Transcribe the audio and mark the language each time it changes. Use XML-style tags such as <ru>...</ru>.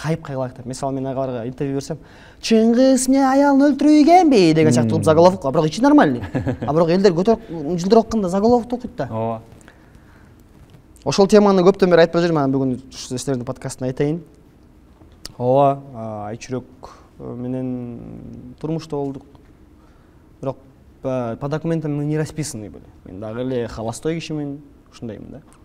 <ky>Хайпка ылайыктап. Мисалы мен аларга интервью берсем, Чыңгыз эмне аялын өлтүргөнбү деген сыяктуу заголовок, бирок ичи нормальный. А бирок элдер көтөрүп жылдыр окуганда заголовок окуйт да. Ооба. Ошол теманы көптөн бери айтпай жүрмүн, анан бүгүн сиздердин подкастында айтайын. Ооба, Айчүрөк менен турмушта болдук.</ky> <ru>Бирок по документам мы не расписаны были.</ru> <ky>Мен дагы эле холостой кишимин, ушундаймын да.</ky>